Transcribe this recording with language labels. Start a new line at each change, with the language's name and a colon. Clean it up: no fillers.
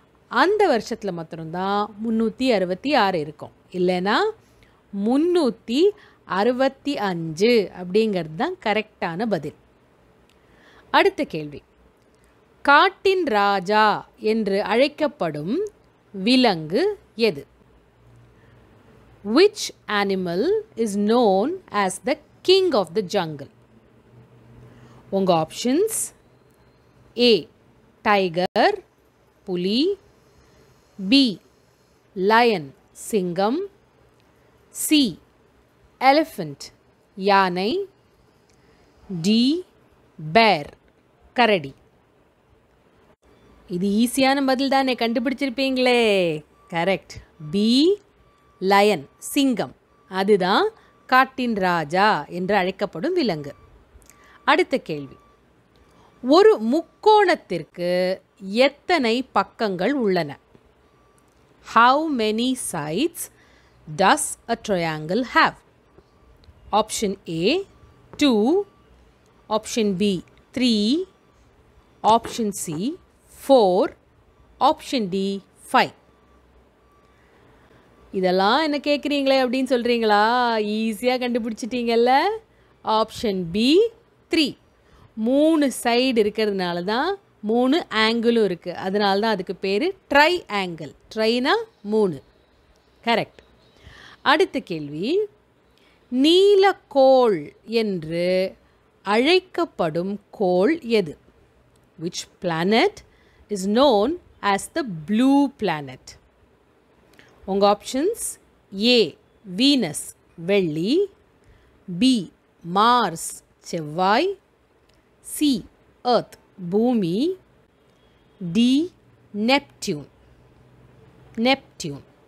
Tamil: அந்த வருஷத்தில் மாத்திரம்தான் 366 இருக்கும். இல்லைன்னா 365 அப்படிங்கிறது தான் கரெக்டான பதில். அடுத்த கேள்வி, காட்டின் ராஜா என்று அழைக்கப்படும் விலங்கு எது?
English: Which animal is known as the king of the jungle?
Tamil: உங்கள் ஆப்ஷன்ஸ்: ஏ டைகர் புலி, பி லயன் சிங்கம், சி எலிஃபண்ட் யானை, டி பேர் கரடி. இது ஈஸியான பதில் தானே, கண்டுபிடிச்சிருப்பீங்களே. கரெக்ட், பி லயன் சிங்கம். அதுதான் காட்டின் ராஜா என்று அழைக்கப்படும் விலங்கு. அடுத்த கேள்வி, ஒரு முக்கோணத்திற்கு எத்தனை பக்கங்கள் உள்ளன?
English: How many sides does a triangle have? Option A 2, option B 3, option C 4, option D 5.
Tamil: இதெல்லாம் என்ன கேட்குறீங்களே அப்படின்னு சொல்கிறீங்களா? ஈஸியாக கண்டுபிடிச்சிட்டிங்கல்ல. Option B 3. 3 சைடு இருக்கிறதுனால தான் 3 ஆங்கிளும் இருக்குது. அதனால தான் அதுக்கு பேர் ட்ரை ஆங்கிள். ட்ரைனா 3. கரெக்ட். அடுத்த கேள்வி, நீலக்கோள் என்று அழைக்கப்படும் கோள் எது?
English: Which planet is known as the blue planet?
Tamil: உங்கள் ஆப்ஷன்ஸ்: ஏ வீனஸ் வெள்ளி, பி மார்ஸ் செவ்வாய், சி எர்த் பூமி, டி நெப்டியூன் நெப்டியூன்.